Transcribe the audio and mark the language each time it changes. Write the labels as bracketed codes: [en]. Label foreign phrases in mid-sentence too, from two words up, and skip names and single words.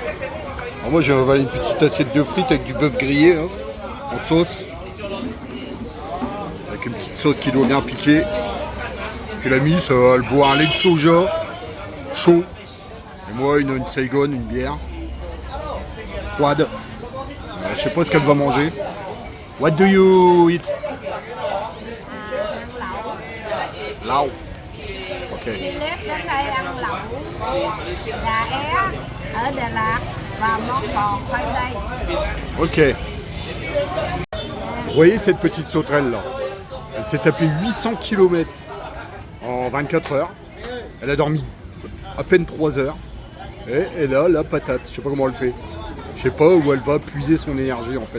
[fr] Alors moi j'ai avalé une petite assiette de frites avec du bœuf grillé hein, en sauce. Avec une petite sauce qui doit bien piquer. Puis la miss, elle boit un lait de soja chaud. Et moi une Saigon, une bière froide. Je sais pas ce qu'elle va manger. [en] What do you eat? [fr] Lao. Ok. [vi] Đi Lép đến đây ăn lẩu gà é ở Đà Lạt và món bò khoai tây. [fr] Ok. Vous voyez cette petite sauterelle là? Elle s'est tapée 800 km en 24 heures. Elle a dormi à peine 3 heures. Et elle a la patate. Je sais pas comment elle fait. Je sais pas où elle va puiser son énergie en fait.